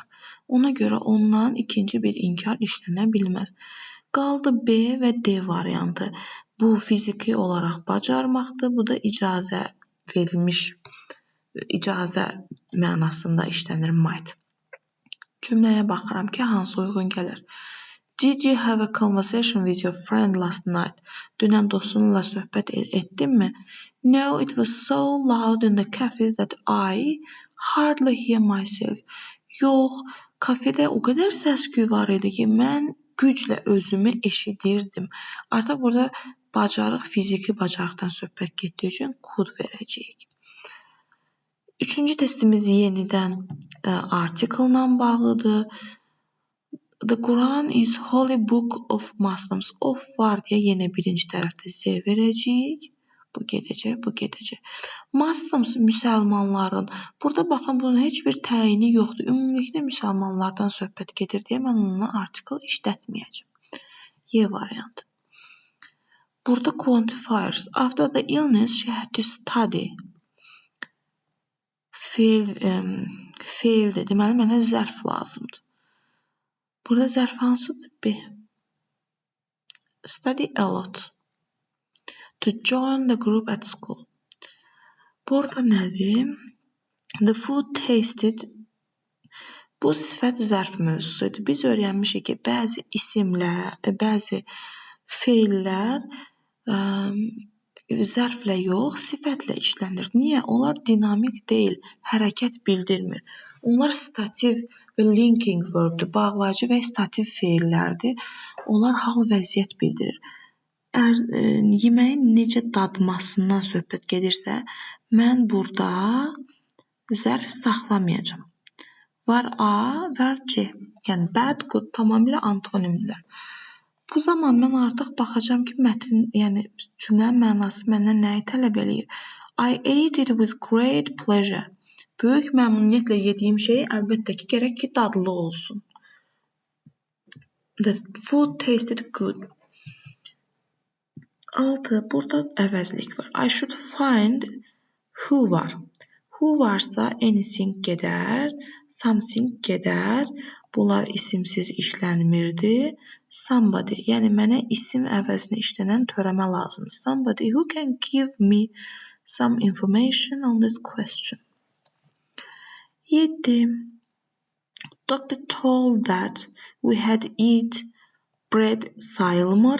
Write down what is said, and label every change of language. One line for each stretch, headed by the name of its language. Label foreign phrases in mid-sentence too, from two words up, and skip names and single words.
Azerbaijani: Ona görə ondan ikinci bir inkar işlənə bilməz. Qaldı B və D variantı. Bu fiziki olaraq bacarmaqdır. Bu da icazə verilmiş, icazə mənasında işlənir might. Cümləyə baxıram ki, hansı uyğun gəlir.
English: Did you have a conversation with your friend last night?
Azerbaijani: Dünən dostunla söhbət etdinmi?
English: No, it was so loud in the cafe that I hardly hear myself.
Azerbaijani: Yox, kafedə o qədər səs-küy var idi ki, mən güclə özümü eşidirdim. Artıq burada bacarıq, fiziki bacarıqdan söhbət getdiyi üçün could verəcəyik. Üçüncü testimiz yenidən article-la bağlıdır.
English: The Quran is holy book of Muslims.
Azerbaijani: Of var deyə yenə birinci tərəfdə Z verəcəyik. Bu gedəcək, bu gedəcək. Muslims müsəlmanların. Burada baxın, bunun heç bir təyini yoxdur. Ümumilikdə müsəlmanlardan söhbət gedir deyə mən onunla article işlətməyəcəm. Y variantı. Burada quantifiers.
English: After the illness, she had to study.
Azerbaijani: Faildir. Deməli, mənə zərf lazımdır. Burada zərf hansıdır?
English: B. Study a lot. To join the group at school.
Azerbaijani: Burada nədir?
English: The food tasted.
Azerbaijani: Bu sifət zərf mövzusudur. Biz öyrənmişik ki, bəzi isimlər, bəzi feillər zərflə yox, sifətlə işlənir. Niyə? Onlar dinamik deyil, hərəkət bildirmir. Onlar stativ və
English: linking verbdir,
Azerbaijani: bağlayıcı və stativ feillərdir. Onlar hal vəziyyət bildirir. Yeməyin necə dadmasından söhbət gedirsə, mən burada zərf saxlamayacağam. Var A, var C. Yəni
English: bad, good
Azerbaijani: tamamilə antonimdirlər. Bu zaman mən artıq baxacağam ki, mətn, yəni cümlənin mənası məndən nəyi tələb eləyir?
English: I ate it with great pleasure.
Azerbaijani: Böyük məmnuniyyətlə yediyim şey əlbəttə ki, gərək ki, dadlı olsun.
English: The food tasted good.
Azerbaijani: 6. Burada əvəzlik var.
English: I should find who var.
Azerbaijani: Who varsa anything gedər, something gedər. Bunlar isimsiz işlənmirdi. Somebody, yəni mənə isim əvəzinə işlənən törəmə lazımdır.
English: Somebody who can give me some information on this question.
Azerbaijani: 7.
English: Doctor told that we had eat bread sayılmır.